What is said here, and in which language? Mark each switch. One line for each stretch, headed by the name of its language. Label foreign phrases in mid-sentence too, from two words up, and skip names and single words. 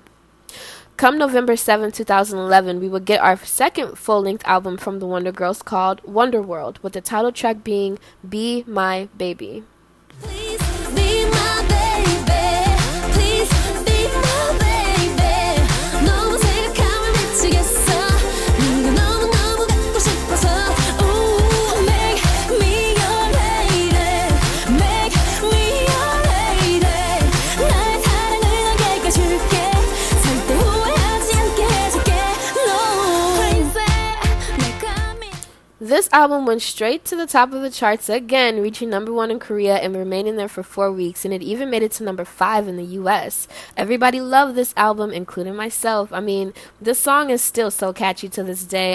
English: Come November 7, 2011, we would get our second full-length album from the Wonder Girls called Wonder World, with the title track being Be My Baby. Please be my baby. Please be my baby.
Korean: 너무 생각하면 미치겠어. 네가 너무너무 갖고 싶어서.
English: Ooh, make me your lady. Make me your lady.
Korean: 나의 사랑을 너에게 줄게. 절대 후회하지 않게 해줄게.
English: No, crazy. 내가 This album went straight to the top of the charts again, reaching number 1 in Korea and remaining there for 4 weeks, and it even made it to number 5 in the US. Everybody loved this album, including myself. I mean, this song is still so catchy to this day.